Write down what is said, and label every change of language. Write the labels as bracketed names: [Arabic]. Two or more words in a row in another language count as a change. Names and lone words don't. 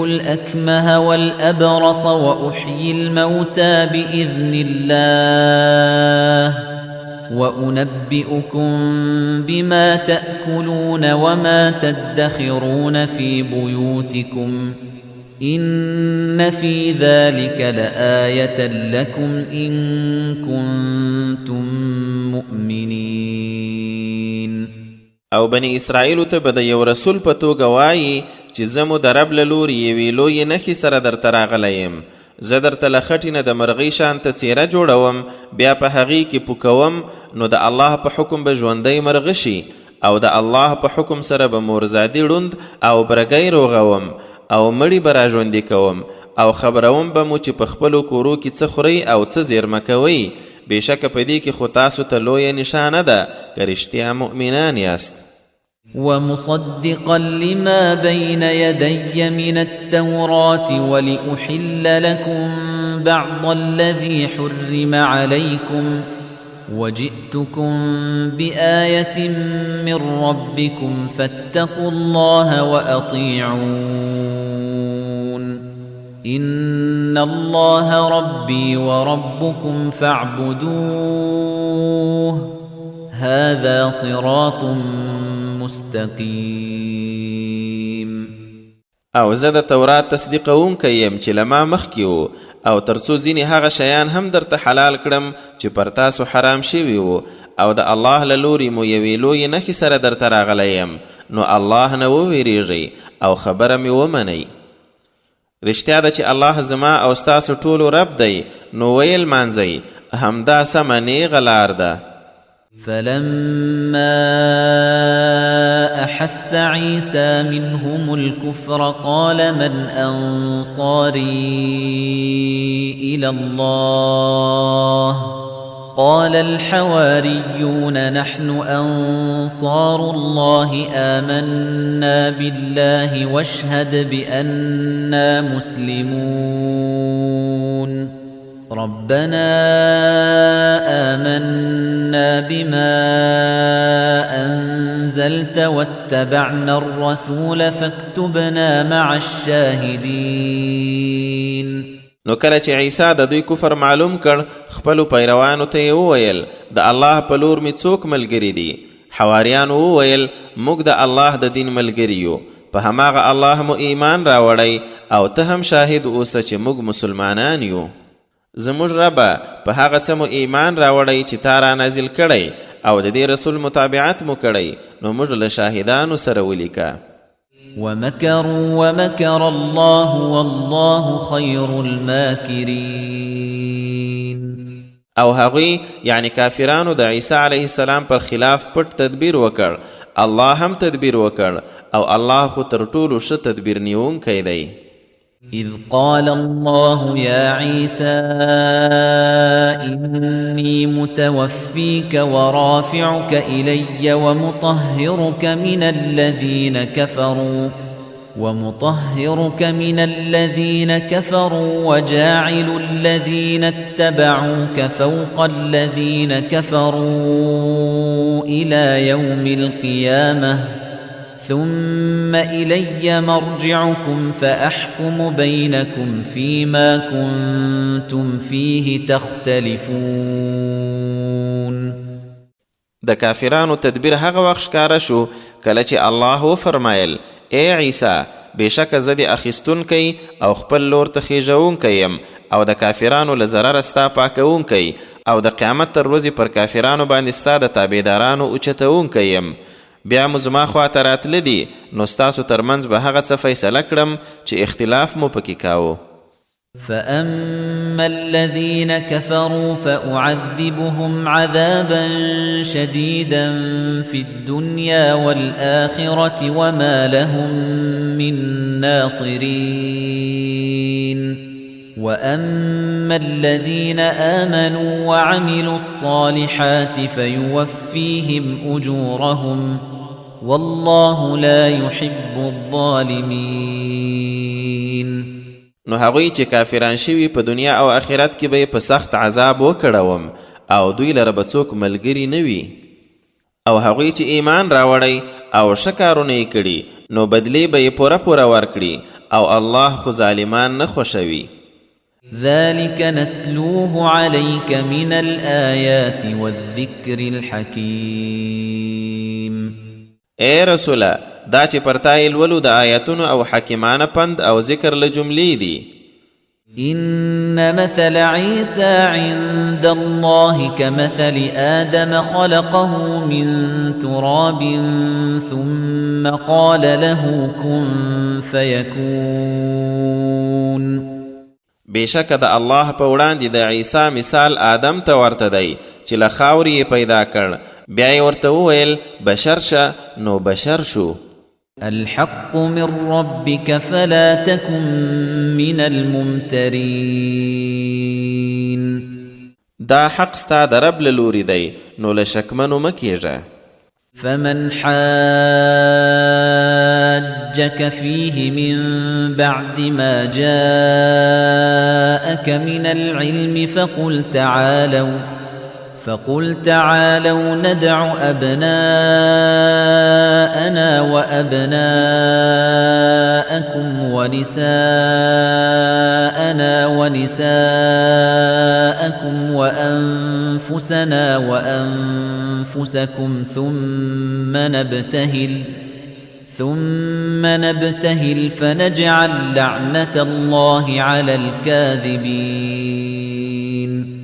[Arabic] الأكمه والأبرص وأحيي الموتى بإذن الله وأنبئكم بما تأكلون وما تدخرون في بيوتكم إن في ذلك لآية لكم إن كنتم مؤمنين. [Pashto] او بني اسرائیل ته به د یو رسول په توګه وایي چې زه مو د رب له لورې یوې لویې نښې سره درته راغلی یم. زه درته له خټې نه د مرغۍ شانته څیره جوړوم، بیا په هغې کې پوکوم، نو د الله په حکم به ژوندی مرغه شي، او د الله په حکم سره به مورزادي ړوند او برګی روغوم، او مړی به را ژوندي کوم، او خبروم به مو چې په خپلو کورو کې څه خورئ او څه زیرمه کوئ. بېشکه په دې کې خو تاسو ته لویه نشانه ده که رښتیا مؤمنان یاست. [Arabic] ومصدقا لما بين يدي من التوراة ولأحل لكم بعض الذي حرم عليكم وجئتكم بآية من ربكم فاتقوا الله وأطيعون إن الله ربي وربكم فاعبدوه هذا صراط مستقيم. [Pashto] او زه د تورات تصدیقونکی یم چې له ما مخکې وو، او تر څو ځینې هغه شیان هم درته حلال کړم چې پر تاسو حرام شوي وو، او د الله له لورې مو یوې لویې نښې سره درته راغلی یم، نو الله نه وویریږئ او خبره مې ومنئ. رښتیا ده چې الله زما او ستاسو ټولو رب دی، نو ویې لمانځئ، همدا سمه نیغه لار ده. [Arabic] فلما أحس عيسى منهم الكفر قال من أنصاري إلى الله قال الحواريون نحن أنصار الله آمنا بالله واشهد بأننا مسلمون ربنا آمنا بما أنزلت واتبعنا الرسول فاكتبنا مع الشاهدين. [Pashto] نو کله چې عیسی د دوی کفر معلوم کړ خپلو پیروانو ته یې وویل د الله په لور مې څوک ملګري دي؟ حواریانو وویل موږ د الله د دین ملګري یو، په هماغه الله مو ایمان راوړی او ته هم شاهد اوسه چې موږ مسلمانان یو. زموږ ربه په هغه څه مو ایمان راوړی چې تا را نازل کړی او د دې رسول متابعت مو کړی، نو موږ له شاهدانو سره ولیکه. [Arabic] ومكروا ومكر الله والله خير الماكرين. [Pashto] او هغوی یعنی کافرانو د عیسی [Arabic] علیه السلام [Pashto] پر خلاف پټ تدبیر وکړ، الله هم تدبیر وکړ او الله خو تر ټولو ښه تدبیر نیونکی دی. [Arabic] إذ قال الله يا عيسى إني متوفيك ورافعك إلي ومطهرك من الذين كفروا وجاعل الذين اتبعوك فوق الذين كفروا إلى يوم القيامة ثم إلي مرجعكم فأحكم بينكم فيما كنتم فيه تختلفون. [Pashto] د کافرانو تدبیر هغه وخت ښکاره شو کله چې الله وفرمایل ای عیسی بېشکه زه د اخیستونکی او خپل لور ته خیژونکی یم او د کافرانو له ضرره ستا پاکونکی او د قیامت تر ورځې پر کافرانو باندې ستا د تابعدارانو اوچتونکی یم. بیا مو زما خواته راتله دي نو ستاسو ترمنځ به هغه څه فیصله کړم چې اختلاف مو پکې کاوه. [Arabic] فأما الذين كفروا فأعذبهم عذابا شديدا في الدنيا والآخرة وما لهم من ناصرين وأما الذين آمنوا وعملوا الصالحات فيوفيهم أجورهم والله لا يحب الظالمين. [Pashto] نو هغوی چې کافران شوي په دنیا او آخرت کې به په سخت عذاب وکړوم او دوی لره به څوک ملګري نه وي، او هغوی چې ایمان راوړی او ښه کارونه یې کړي نو بدلې به یې پوره پوره ورکړي او الله خو ظالمان نه خوښوي. [Arabic] ذلك نتلوه عليك من الآيات والذكر الحكيم. [Pashto] اے رسوله دا چې پرتای لولو د آیاتونو او حکیمانه پند او ذکر له جملې دي. [Arabic] إن مثل عيسى عند الله كمثل آدم خلقه من تراب ثم قال له كن فيكون. [Pashto] بېشکه د الله په وړاندې د عیسی مثال آدم ته ورته دی چې له خاورې یې پیدا کړ، بیا یې ورته وویل بشر شه نو بشر شو. [Arabic] الحق من ربك فلا تكن من الممترين. [Pashto] دا حق ستا د رب له لوري دی نو له شکمنو مه کیږه. [Arabic] فمن حاجك فيه من بعد ما جاءك من العلم فقل تعالوا ندع أبناءنا وأبناءكم ونساءنا ونساءكم وأنفسنا وأنفسكم ثم نبتهل فنجعل لعنة الله على الكاذبين.